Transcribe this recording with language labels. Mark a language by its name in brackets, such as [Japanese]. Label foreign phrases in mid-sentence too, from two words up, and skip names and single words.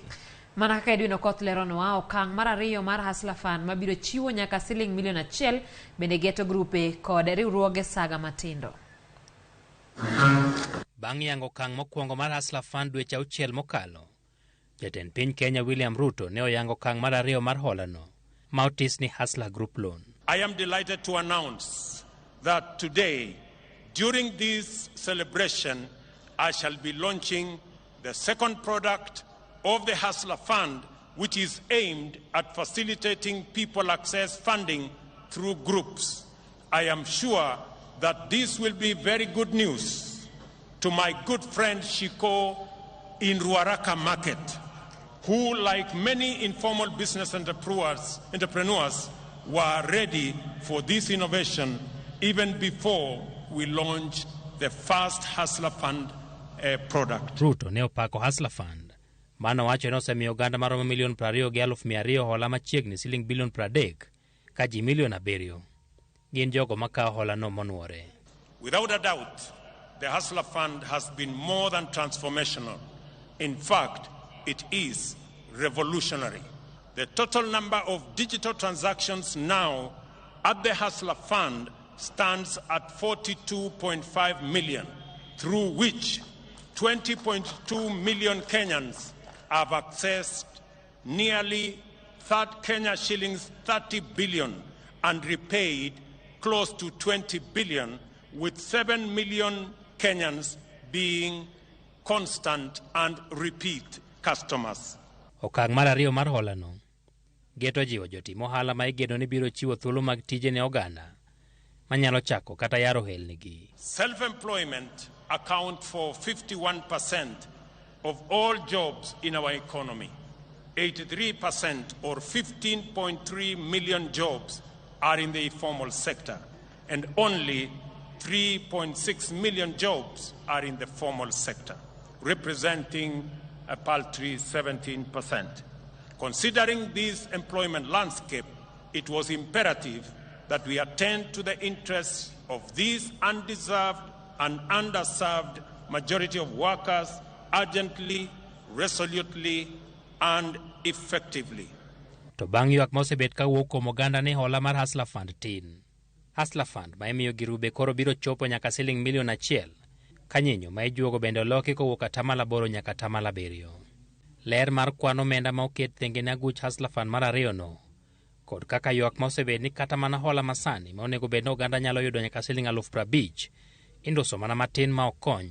[Luo (Kenya and Tanzania)] Mana kaka Edwin Okoth leronwa, okang' mar ariyo mar Hustler Fund mabiro chiwo nyaka siling milion 1 bende geto grupe kod riwruoge saga matindo. Bang' yango okang' mokwongo mar Hustler Fund dweche 6 mokalo, jatend piny Kenya William Ruto ne oyango okang' mar ariyo mar hola no. Mautisni Hustler Group Loan. [English] I am delighted to announce that today, during this celebration, I shall be launching the second product of the Hustler Fund, which is aimed at facilitating people access funding through groups. I am sure that this will be very good news to my good friend Shiko in Ruaraka Market, who, like many informal business entrepreneurs, were ready for this innovation even before we launched the first Hustler Fund product. [Luo (Kenya and Tanzania)] Ruto ne opako Hustler Fund. Mano wacho no semi oganda maromo milion 20,200 hola machiegni siling bilion 30 ka ji milion 7 gin jogo makao hola no monuore. [English] Without a doubt, the Hustler Fund has been more than transformational. In fact, it is revolutionary. The total number of digital transactions now at the Hustler Fund stands at 42.5 million, through which 20.2 million Kenyans have accessed nearly Kenya shillings 30 billion and repaid close to 20 billion, with 7 million Kenyans being constant and repeat customers. [Luo (Kenya and Tanzania)] Okang' mar ariyo mar hola no geto jiwo jotim ohala ma igeno ni biro chiwo thuolo mag tije ne oganda manyalo chako kata yaro helnigi. [English] Self-employment account for 51% of all jobs in our economy. 83% or 15.3 million jobs are in the informal sector, and only 3.6 million jobs are in the formal sector, representing a paltry 17%. Considering this employment landscape, it was imperative that we attend to the interests of these undeserved and underserved majority of workers urgently, resolutely, and effectively. [Luo (Kenya and Tanzania)] To bang' ywak mosebet kawuok kuom oganda ni hola mar Hustler Fund tin. Hustler Fund ma imiyo girube koro biro chopo nyaka siling milion 1 ka nyinyo ma ijuogo bende oloki kowuok 8% nyaka 7%. Ler mar kwan omenda ma oket thenge ne aguch Hustler Fund mar ariyo no kod kaka ywak mosebet ni kata mana hola masani ma onego bed ni oganda nyalo yudo nyaka siling 50,000 indoso mana matin ma okony.